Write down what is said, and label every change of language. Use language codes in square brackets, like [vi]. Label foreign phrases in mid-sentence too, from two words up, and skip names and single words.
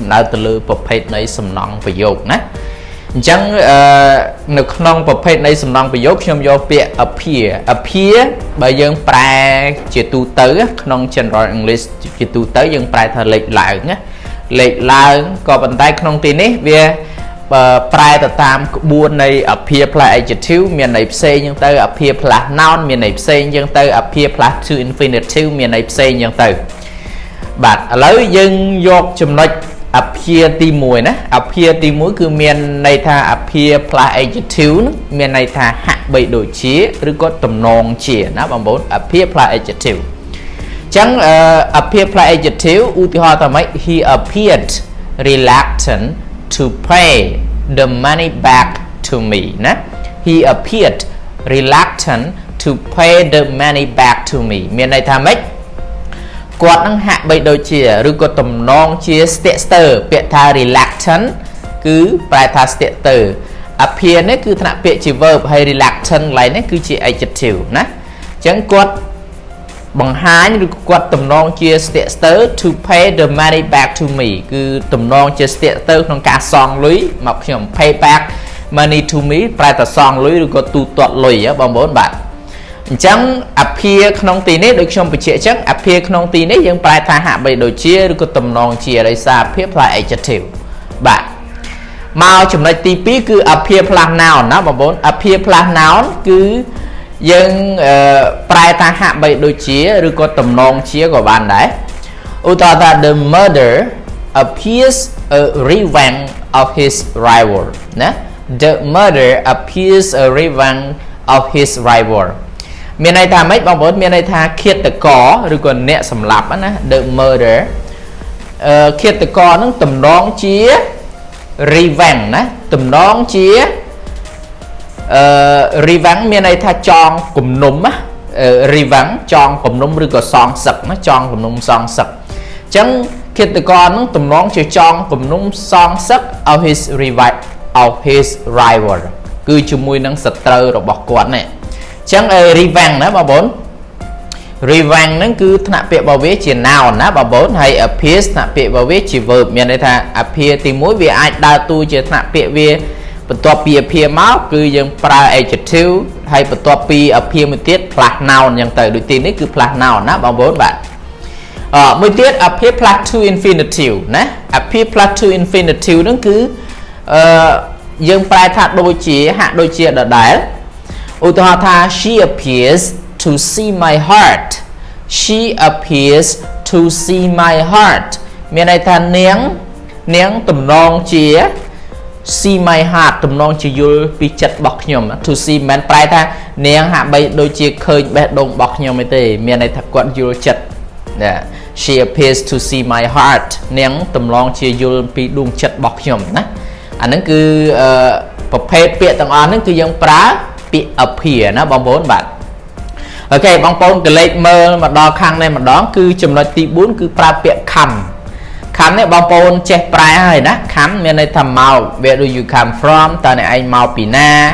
[km] ដៅទៅលើប្រភេទនៃសំណង់ប្រយោគណាអញ្ចឹងនៅក្នុងប្រភេទនៃសំណង់ប្រយោគខ្ញុំយកពាក្យ appear បើយើងប្រែជាទូទៅក្នុង [en] general English [km] ជាទូទៅយើងប្រែថាលេចឡើងណាលេខឡើងក៏ប៉ុន្តែក្នុងទីនេះវាប្រែទៅតាមក្បួននៃ [en] appear plus adjective [km] មានន័យផ្សេងអញ្ចឹងទៅ [en] appear plus [km] noun មានន័យផ្សេងអញ្ចឹងទៅ [en] appear plus to infinitive [km] មានន័យផ្សេងអញ្ចឹងទៅបាទឥឡូវយើងយកចំណុច appear ទី1ណា appear ទី1គឺមានន័យថា [en] appear plus adjective [km] មានន័យថាហាក់បីដូចជាឬក៏ទំនងជាណាបងប្អូន [en] appear plus adjective [km] ចឹង [en] appear plus adjective [km] ឧទាហរណ៍ថាម៉េច [en] he appeared reluctant to pay the money back to me [km] ណា [en] he appeared reluctant to pay the money back to me [km] មានន័យថាម៉េចគាត់នឹងហាក់បីដូចជាឬក៏ទំនងជាស្ទាក់ស្ទើរពាក្យថា reluctant គឺប្រែថាស្ទាក់ស្ទើរ appear នេះគឺថ្នាក់ពាក្យជា verb ហើយ reluctant កន្លែងនេះគឺជា adjective ណា ចឹងគាត់បង្ហាញឬគាត់ទំនងជាស្ទាក់ស្ទើរ [en] to pay the money back to me [km] គឺទំនងជាស្ទាក់ស្ទើរក្នុងការសងលុយមកខ្ញុំ [en] pay back money to me [km] ប្រែថាស ងលុយឬក៏ទូទាត់លុយបងប្អូនបាទអញ្ចឹង appear ក្នុងទីនេះដូចខ្ញុំបញ្ជាក់អញ្ចឹង appear ក្នុងទីនេះយើងប្រែថាហាក់បី ដូចជាឬក៏ទំនងជាដោយសារ [en] appear plus adjective [km] បាទមកចំណុចទី2គឺ [en] appear plus noun [km] ណា បងប្អូន [en] appear plus noun [km] គឺយើងប្រែថាហាក់បីដូចជាឬក៏ទំនងជាក៏បានដែរឧទាហរណ៍ថា [en] the murder appears a revenge of his rival [km] ណា [en] the murder appears a revenge of his rival [km] មានន័យថាម៉េចបងប្អូនមានន័យថាឃាតករឬក៏អ្នកសម្លាប់ណា [en] the murder [km] ឃាតករនឹងទំនងជា revenge ណាទំនងជាrevenge មានន័យថាចងគំនុំណា revenge ចងគំនុំឬក៏សងសឹកណាចងគំនុំសងសឹកអញ្ចឹងឃាតករនឹងទំនងជាចងគំនុំសងសឹក [en] of his rival [km] គឺជាមួយនឹងសត្រូវរបស់គាត់នេះអញ្ចឹង revenge ណាបងប្អូន revenge ហ្នឹងគឺថ្នាក់ពាក្យរបស់វាជា noun ណា បងប្អូនហើយ appear ថ្នាក់ពាក្យរបស់វាជា verb មានន័យថា appear ទី1វាអាចដើរតួជាថ្នាក់ពាក្យវាបន្ទាប់ពី appear មកគឺយើងប្រើ adjective ហើយបន្ទាប់ពី appear មួយទៀត [en] plus noun [km] អញ្ចឹងទៅដូចទីនេះគឺ [en] plus noun [km] ណាបងប្អូនបាទមួយទៀត [en] appear plus to infinitive [km] ណា [en] appear plus to infinitive [km] ហ្នឹងគឺយើងប្រែថាដូចជាហាក់ដូចជាដដែលឧទាហរណ៍ថា [en] she appears to see my heart she appears to see my heart [km] មានន័យថានាង ទំនងជា [en] see my heart [km] ទំនងជាយល់ពីចិត្តរបស់ខ្ញុំ [en] to see [km] មិនប្រែថានាងហាក់បីដូចជាឃើញ បេះដូងរបស់ខ្ញុំទេមានន័យថាគាត់យល់ចិត្ត [en] she appears to see my heart [km] នាងទំនងជាយល់ពីដួងចិត្តរបស់ខ្ញុំណាអាហ្នឹងគឺប្រភេទពាក្យទាំងអស់ហ្នឹងគឺយើងប្រើពាក្យ appear ណាបងប្អូនបាទអូខេបងប្អូនកលេចមើលមកដល់ខាងនេះម្ដងគឺចំណុចទី4គឺប្រើពាក្យ come នេះបងប្អូនចេះប្រែហើយណា come មានន័យថាមក [en] where do you come from [km] តើអ្នកឯងមកពីណា